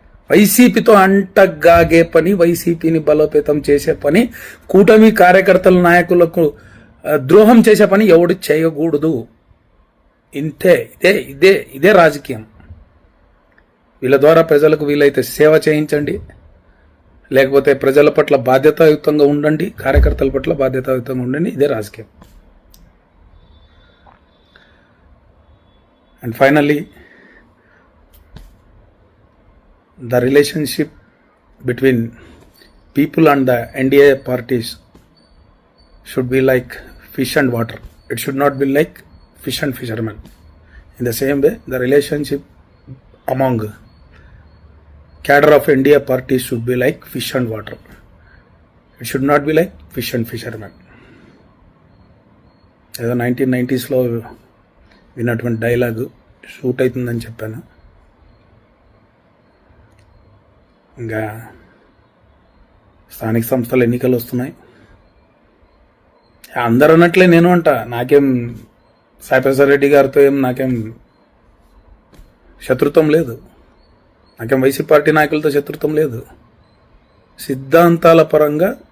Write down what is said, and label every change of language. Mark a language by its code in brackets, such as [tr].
[te] వైసీపీతో అంటగాగే పని, వైసీపీని బలోపేతం చేసే పని, కూటమి కార్యకర్తల నాయకులకు ద్రోహం చేసే పని ఎవడు చేయకూడదు. ఇంతే, ఇదే రాజకీయం. వీళ్ళ ద్వారా ప్రజలకు వీలైతే సేవ చేయించండి, లేకపోతే ప్రజల పట్ల బాధ్యతాయుతంగా ఉండండి, కార్యకర్తల పట్ల బాధ్యతాయుతంగా ఉండండి. ఇదే రాజకీయం. And finally, [en] the relationship between people and the NDA parties should be like fish and water. It should not be like fish and fishermen. In the same way, the relationship among cadre of NDA parties should be like fish and water. It should not be like fish and fishermen. [te] ఏదో 1990s విన్నటువంటి dialogue shoot అవుతుందని చెప్పాను. ఇంకా స్థానిక సంస్థల ఎన్నికలు వస్తున్నాయి. అందరూ అన్నట్లే నేను అంట, నాకేం సాయిప్రసాద్ రెడ్డి గారితో నాకేం శత్రుత్వం లేదు, నాకేం వైసీపీ పార్టీ నాయకులతో శత్రుత్వం లేదు. సిద్ధాంతాల పరంగా